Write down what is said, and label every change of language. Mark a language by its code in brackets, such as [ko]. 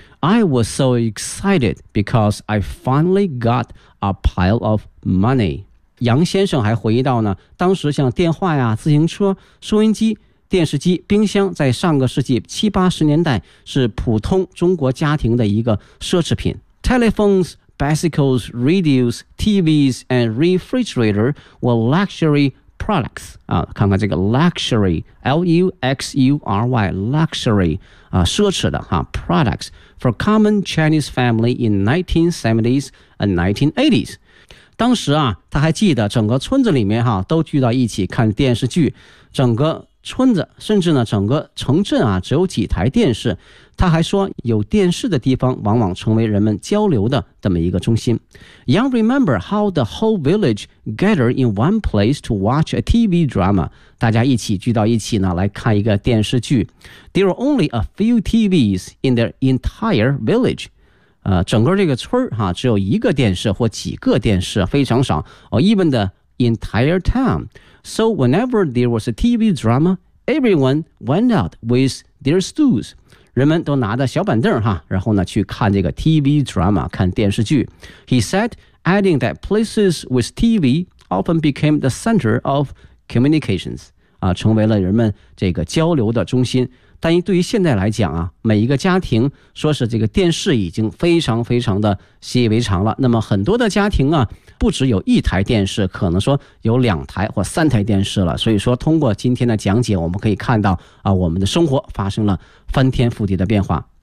[en] I was so excited because I finally got a pile of money. [zh] 杨先生还回忆到呢，当时像电话呀、自行车、收音机、电视机、冰箱，在上个世纪70-80年代是普通中国家庭的一个奢侈品。 [en] Telephones, bicycles, radios, TVs, and refrigerator were luxury. [zh] products、啊、看看这个 luxury L-U-X-U-R-Y luxury、啊、奢侈的、啊、 [en] products for common Chinese family in 1970s and 1980s [zh] 当时啊他还记得整个村子里面、啊、都聚到一起看电视剧整个村子，甚至呢整个城镇啊，只有几台电视。他还说，有电视的地方往往成为人们交流的这么一个中心。 [en] Young remember how the whole village gathered in one place to watch a TV drama. [zh] 大家一起聚到一起呢，来看一个电视剧。 [en] There were only a few TVs in the entire village. [zh] 整个这个村儿啊，只有一个电视或几个电视，非常少。 [en] Even the entire town. So whenever there was a TV drama, everyone went out with their stools. [zh] 人们都拿着小板凳哈，然后呢去看这个 TV drama， 看电视剧。 [en] He said, adding that places with TV often became the center of communications， [zh] 啊，成为了人们这个交流的中心。但对于现在来讲啊，每一个家庭说是这个电视已经非常非常的习以为常了。那么很多的家庭啊，不只有一台电视，可能说有两台或三台电视了。所以说通过今天的讲解，我们可以看到啊，我们的生活发生了翻天覆地的变化。